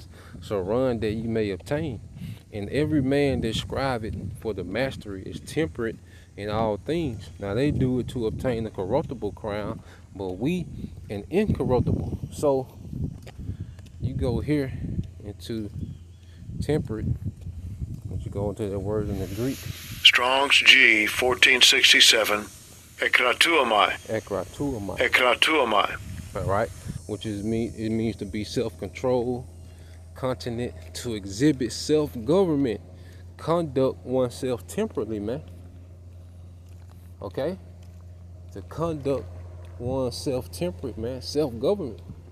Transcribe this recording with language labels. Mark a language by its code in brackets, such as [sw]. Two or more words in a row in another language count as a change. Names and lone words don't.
[en] So run that ye may obtain. And every man that striveth for the mastery is temperate in all things. Now they do it to obtain a corruptible crown, but we an incorruptible. So you go here into temperate, but you go into the word in the Greek. Strong's G 1467. Ekratuomai. Ekratuomai. Ekratuomai. All right, which is it means to be self-controlled, continent, to exhibit self-government, conduct oneself temperately, man. Okay, to conduct one self-temperate, man, self-government.